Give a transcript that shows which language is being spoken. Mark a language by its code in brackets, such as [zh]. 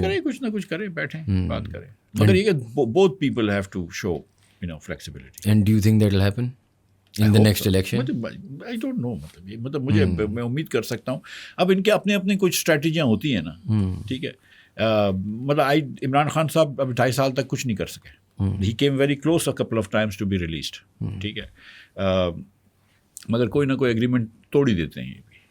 [ur] کریں, کچھ نہ کچھ کریں, بیٹھیں بات کریں, مگر یہ کہ [en] Both people have to show flexibility. And do you think that will happen in the next election? I don't know, [ur] مطلب مجھے میں امید کر سکتا ہوں. اب ان کے اپنے اپنے کچھ اسٹریٹجیاں ہوتی ہیں نا. ٹھیک ہے, مطلب عمران خان صاحب اب 2.5 سال تک کچھ نہیں کر سکے. [en] He came very close a couple of times to be released. [ur] ٹھیک ہے, مگر کوئی نہ کوئی ایگریمنٹ توڑ ہی دیتے ہیں یہ بھی.